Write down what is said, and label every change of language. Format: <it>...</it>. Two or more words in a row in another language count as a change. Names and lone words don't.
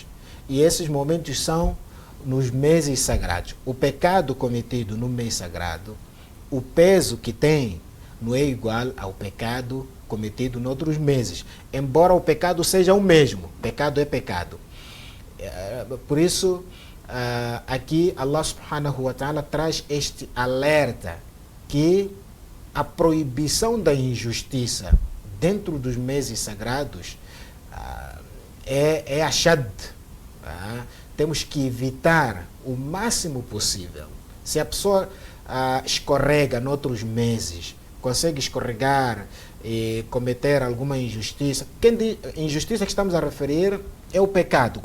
<pt>E esses momentos são nos meses sagrados. O pecado cometido no mês sagrado, o peso que tem não é igual ao pecado cometido em outros meses. Embora o pecado seja o mesmo, pecado é pecado. Por isso, aqui Allah</pt> <ar>سبحانه وتعالى</ar> <pt>traz este alerta que a proibição da injustiça dentro dos meses sagrados é ashad. Temos que evitar o máximo possível. Se a pessoa escorrega noutros meses, consegue escorregar e cometer alguma injustiça, injustiça que estamos a referir é o pecado.</pt>